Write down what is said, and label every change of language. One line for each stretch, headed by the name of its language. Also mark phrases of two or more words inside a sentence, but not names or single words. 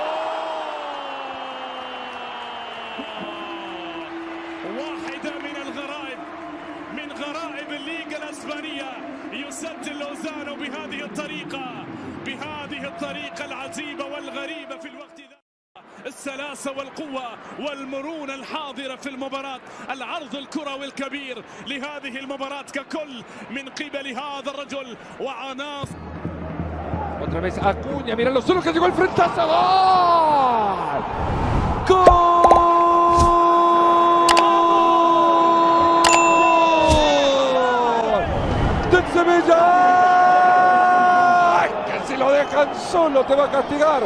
Arabic: واحدة من الغرائب من غرائب الليغا الاسبانية يسجل لوزانو بهذه الطريقة العجيبة والغريبة في الوقت ذا السلاسة والقوة والمرونة الحاضرة في المباراة العرض الكروي الكبير لهذه المباراة ككل من قبل هذا الرجل وعناصر.
Spanish: Otra vez Acuña, mira lo solo que llegó el frentazo. ¡Gol! ¡Gol! ¡Del Sevilla! ¡Ay, que si lo dejan solo te va a castigar!